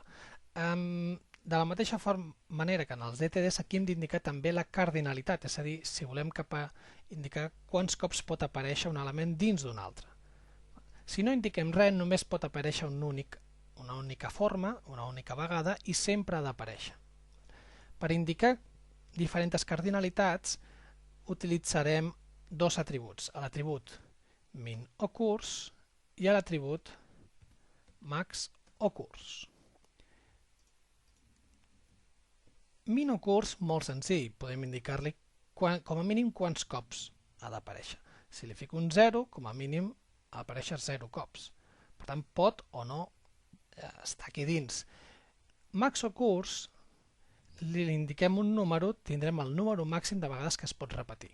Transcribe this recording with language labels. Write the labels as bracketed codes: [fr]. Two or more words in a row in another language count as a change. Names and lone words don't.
[ca] De la mateixa manera que en els DTDs aquí hem d'indicar també la cardinalitat, és a dir, si volem indicar quants cops pot aparèixer un element dins d'un altre. Si no indiquem res, només pot aparèixer una única forma, una única vegada i sempre ha d'aparèixer. Per indicar diferents cardinalitats utilitzarem dos atributs, l'atribut min occurs i l'atribut max occurs. Min occurs, molt senzill, podem indicar-li com a mínim quants cops ha d'aparèixer. Si li fico un 0, com a mínim ha d'aparèixer 0 cops. Per tant, pot o no estar aquí dins. Max occurs, li indiquem un número, tindrem el número màxim de vegades que es pot repetir.